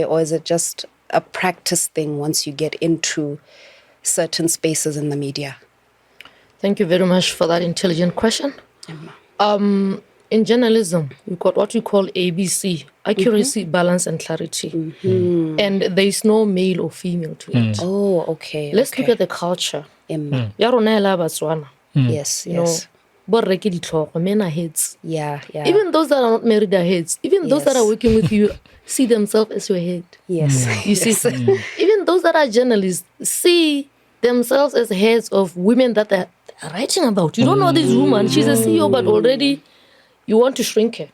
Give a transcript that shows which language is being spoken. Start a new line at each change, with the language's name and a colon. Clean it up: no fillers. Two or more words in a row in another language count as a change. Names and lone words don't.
English: Or is it just a practice thing once you get into certain spaces in the media? Thank you very much for that intelligent question. In journalism, we've got what we call ABC, accuracy, balance, and clarity. And there is no male or female to it. Oh, okay. Let's look at the culture. Emma.
Tswana: Ya rona e la Batswana.
English: Yes, You know, yes.
Tswana: borre ke ditlhogo,
English: men are heads. Yeah, yeah. Even those that are not married are heads. Even those that are Yes. working with you see themselves as your head. Yes. You see, even those that are journalists see themselves as heads of women that they're writing about. You don't know this woman. She's a CEO, but already you want to shrink her.